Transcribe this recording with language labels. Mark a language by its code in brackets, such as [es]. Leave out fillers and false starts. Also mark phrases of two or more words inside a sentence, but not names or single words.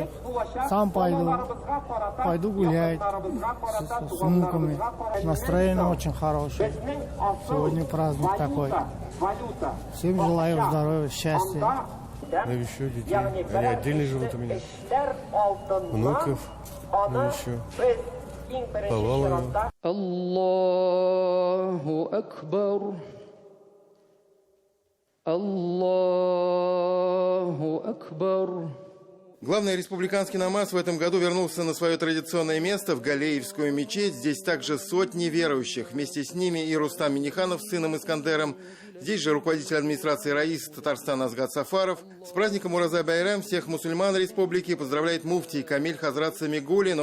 [ru] Сам пойду гулять с внуками. Настроение очень хорошее. Сегодня праздник такой. Всем желаю здоровья, счастья. Навещу детей. Они отдельно живут у меня. Внуков навещу. Повалую. [ar] الله أكبر. الله أكبر. [ru] Главный республиканский намаз в этом году вернулся на свое традиционное место в Галеевскую мечеть. Здесь также сотни верующих. Вместе с ними и Рустам Минниханов с сыном Искандером. Здесь же руководитель администрации Раис Татарстана Азгат Сафаров. С праздником Ураза-Байрам всех мусульман республики поздравляет муфтий Камиль Хазрат Самигуллин.